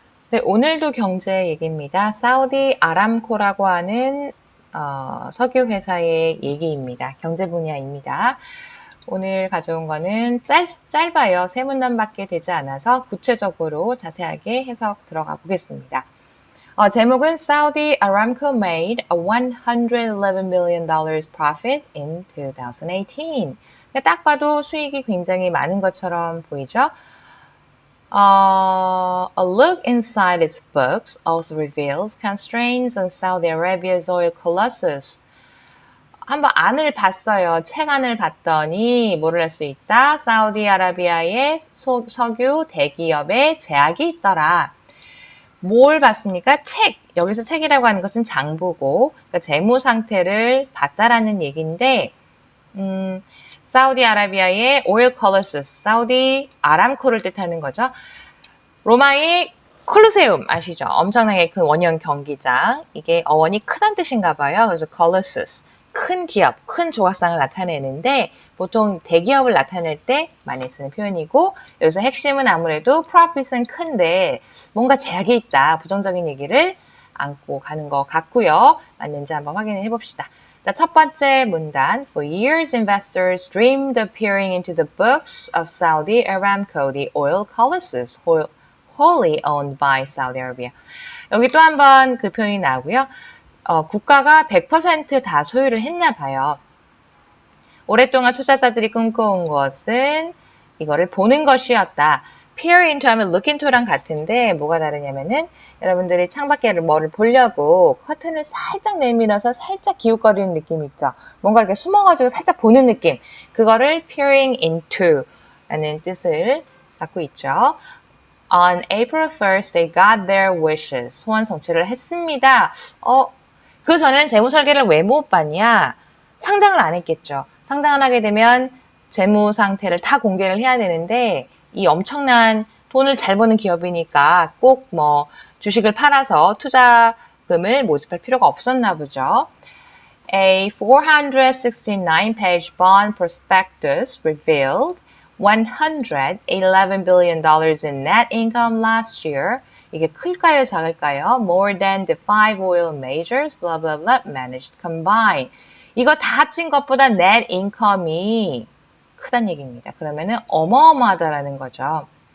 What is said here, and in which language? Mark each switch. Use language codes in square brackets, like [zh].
[ko] 네, 오늘도 경제 얘기입니다. 사우디 아람코라고 하는 석유 회사의 얘기입니다. 경제 분야입니다. 오늘 가져온 거는 짧아요. 세 문단밖에 되지 않아서 구체적으로 자세하게 해석 들어가 보겠습니다. 제목은 [en] Saudi Aramco made a $111 million profit in 2018. [ko] 딱 봐도 수익이 굉장히 많은 것처럼 보이죠? [en] A look inside its books also reveals constraints on Saudi Arabia's oil colossus. [ko] 한번 안을 봤어요. 책 안을 봤더니 뭐를 할 수 있다? 사우디아라비아의 석유 대기업에 제약이 있더라. 뭘 봤습니까? 책. 여기서 책이라고 하는 것은 장부고, 그러니까 재무 상태를 봤다라는 얘기인데, 사우디아라비아의 오일 콜로서스, 사우디 아람코를 뜻하는 거죠. 로마의 콜로세움 아시죠? 엄청나게 큰 원형 경기장. 이게 어원이 크다는 뜻인가 봐요. 그래서 콜로서스, 큰 기업, 큰 조각상을 나타내는데 보통 대기업을 나타낼 때 많이 쓰는 표현이고 여기서 핵심은 아무래도 profit은 큰데 뭔가 제약이 있다. 부정적인 얘기를 안고 가는 것 같고요. 맞는지 한번 확인해 봅시다. 자, 첫 번째 문단. [en] For years, investors dreamed of peering into the books of Saudi Aramco, the oil colossus, wholly owned by Saudi Arabia. [ko] 여기 또 한 번 그 표현이 나오고요. 국가가 100% 다 소유를 했나 봐요. 오랫동안 투자자들이 꿈꿔온 것은 이거를 보는 것이었다. [en] peer into [ko] 하면 [en] look into [ko] 랑 같은데 뭐가 다르냐면은 여러분들이 창밖에 뭐를 보려고 커튼을 살짝 내밀어서 살짝 기웃거리는 느낌 있죠. 뭔가 이렇게 숨어가지고 살짝 보는 느낌. 그거를 peering into 라는 뜻을 갖고 있죠. [en] On April 1st, they got their wishes. [ko] 소원 성취를 했습니다. 그 전에는 재무 설계를 왜 못 봤냐? 상장을 안 했겠죠. 상장을 하게 되면 재무 상태를 다 공개를 해야 되는데 이 엄청난 돈을 잘 버는 기업이니까 꼭 뭐 주식을 팔아서 투자금을 모집할 필요가 없었나 보죠. [en] A 469-page bond prospectus revealed $111 billion in net income last year. [ko] 이게 클까요, 작을까요? [en] More than the 5 oil majors, blah, blah, blah, managed combined. [ko] 이거 다 합친 것보다 net income이 크다는 얘기입니다. 그러면은 어마어마하다라는 거죠.